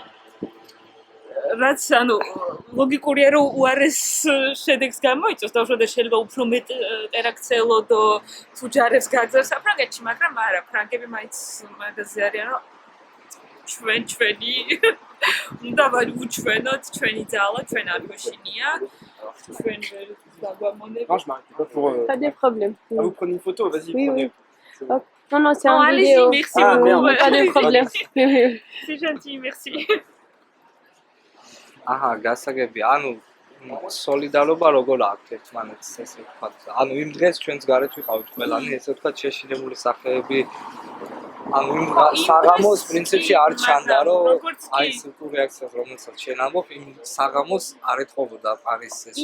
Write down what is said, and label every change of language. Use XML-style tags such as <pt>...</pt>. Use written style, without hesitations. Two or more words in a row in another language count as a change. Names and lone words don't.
<ka>რაც ანუ ლოგიკურია რომ უარეს შედეგს გამოიწვევს და უშუალოდ შეიძლება უფრო მეტ ტერაქტს ელოდო თუ ჯარებს გაგზავნოს საფრანგეთში, მაგრამ არა, ფრანგები მაინც მაგაზე არიან რომ ჩვენი უნდა ვუჩვენოთ ჩვენი ძალა, ჩვენ ადვეშინია, ჩვენ ვერ დაგვამონებით.</ka> <fr>Pas de problème. Ah, vous prenez une photo, vas-y, Oui, prenez. oui. Oh, non, non, c'est en Allez-y, vidéo. merci Ah, beaucoup. merde. Pas de problème. Oui, oui. C'est gentil, merci.</fr> <ka>აჰა, გასაგები, ანუ სოლიდარობა როგორ აქვს ერთმანეთს ესე ვთქვათ. ანუ იმ დღეს ჩვენს გარეთ ვიყავით ყველანი, ესე ვთქვათ, შეშინებული სახეები. ანუ იმ საღამოს პრინციპში არ ჩანდა, რომ აი ეს უკვე რეაქციას რომელსაც შენ ამბობ, იმ საღამოს არ ეთხოვოდა პარიზს ეს</ka>